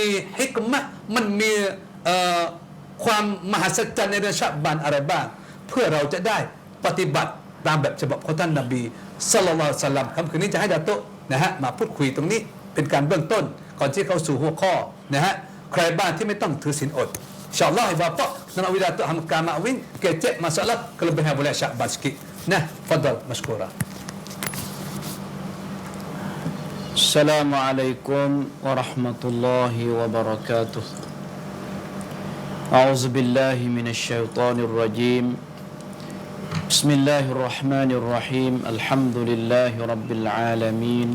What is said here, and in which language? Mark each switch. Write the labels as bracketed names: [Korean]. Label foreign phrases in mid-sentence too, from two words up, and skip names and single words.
[Thai] ฮิกมะห์มันมีความมหัศจรรย์ในเดือนชะบานอะไรบ้างเพื่อเราจะได้ปฏิบัติตามแบบฉบับของท่านนบี [Arabic] صلى الله عليه وسلم [Thai] คืนนี้จะให้ดาตุมาพูดคุยตรงนี้เป็นการเบื้องต้นก่อนที่เข้าสู่หัวข้อใครบ้างที่ไม่ต้องถือศีลอด [Malay] InsyaAllah Bapak nak wida tu Hamka Ma'win kecek masalah kelebihan bulan Sya'ban sikit. [Arabic] فضل مشكورة. السلام عليكم ورحمة الله وبركاته. أعوذ بالله من الشيطان الرجيم. بسم الله الرحمن الرحيم. الحمد لله رب العالمين.